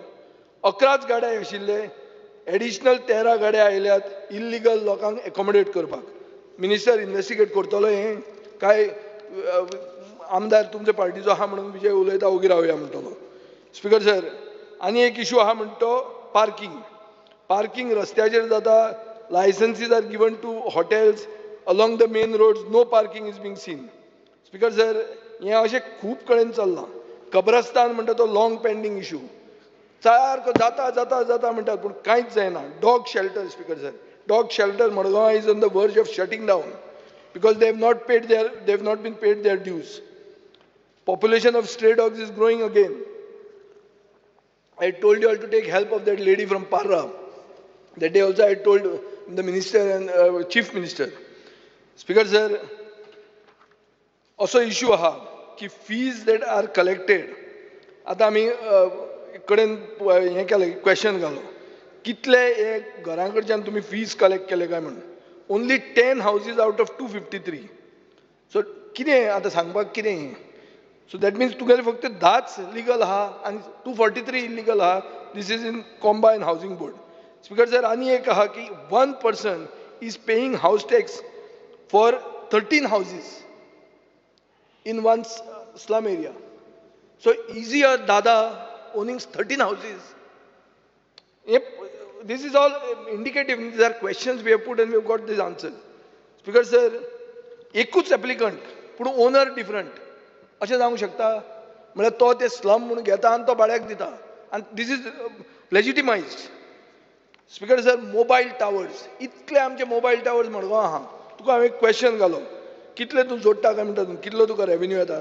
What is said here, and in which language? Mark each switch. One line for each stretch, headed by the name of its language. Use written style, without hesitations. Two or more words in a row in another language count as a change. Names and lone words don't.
Konkani: 11च गाडे आशिल्ले, एडिशनल 13 गाडे आयल्यात इल्लिगल लोकांक एकोमोडेट करपाक.
English: minister investigate
Konkani: करतलो हें काय आमदार तुमच्या पार्टीचो आहा म्हणून विजय उलयता ओगी रावया म्हणटलो.
English: Speaker sir,
Konkani: आनी एक इशू आहा म्हणटा तो पार्किंग रस्त्याचेर जाता.
English: licences are given to hotels along the main roads. No parking is being seen. Speaker sir,
Konkani: हें अशें खूब कडेन चल्लां. कब्रस्तान म्हणटा तो
English: long pending issue.
Konkani: सारको जाता म्हणटात पूण कांयच जायना.
English: Dog shelter. Speaker sir, dog shelter Madgaon is on the verge of shutting down because they have not been paid their dues. Population of stray dogs is growing again. I told you all to take help of that lady from Parra. That day also I told the minister and chief minister. Speaker sir, also issue
Konkani: आहा की
English: fees that are collected.
Konkani: आता आमी कडेन हें केलें क्वेश्चन घालो कितले एक घरां कडच्यान तुमी
English: fees collect
Konkani: केले काय म्हणून.
English: only 10 houses out of 253.
Konkani: सो कितें आतां सांगपाक कितें?
English: so that means
Konkani: तुगेले फक्त 10च लिगल आहा आनी 243 इलिगल आहा.
English: this is in combine housing board. Speaker sir,
Konkani: आनी एक आहा की
English: 1 person is paying house tax for 13 houses in one slum area. So is he a dada owning 13 houses? This is all indicative. These are questions we have put and we have got this answer. Speaker sir,
Konkani: एकूच एप्लिकंट पूण
English: owner different
Konkani: अशें जावंक शकता? म्हळ्यार तो ते स्लम म्हणून घेता आनी तो भाड्याक दिता आनी
English: this is legitimised. Speaker sir, mobile towers,
Konkani: इतले आमचे
English: mobile towers
Konkani: मडगांव आहा. तुका हांवें एक क्वेश्चन घालो कितले तूं जोडटा काय म्हणटा तूं, कितलो तुका रेव्हेन्यू येता?